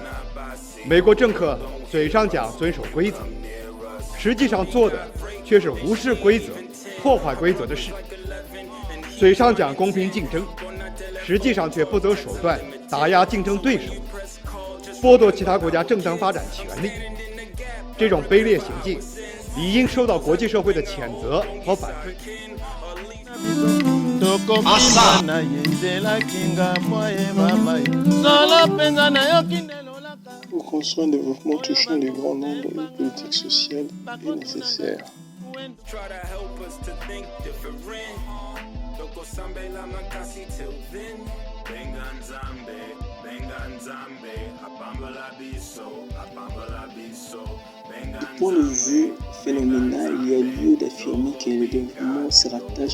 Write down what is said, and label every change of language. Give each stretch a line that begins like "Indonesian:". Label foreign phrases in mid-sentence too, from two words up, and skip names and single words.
Chinese: 美国政客嘴上讲遵守规则，实际上做的却是无视规则、破坏规则的事。嘴上讲公平竞争，实际上却不择手段打压竞争对手，剥夺其他国家正当发展权利。这种卑劣行径理应受到国际社会的谴责和反对。
French: Pour construire un développement touchant les grands nombres, une politique sociale est nécessaire. Du point de vue phénoménal, il y a lieu d'affirmer que le développement se rattache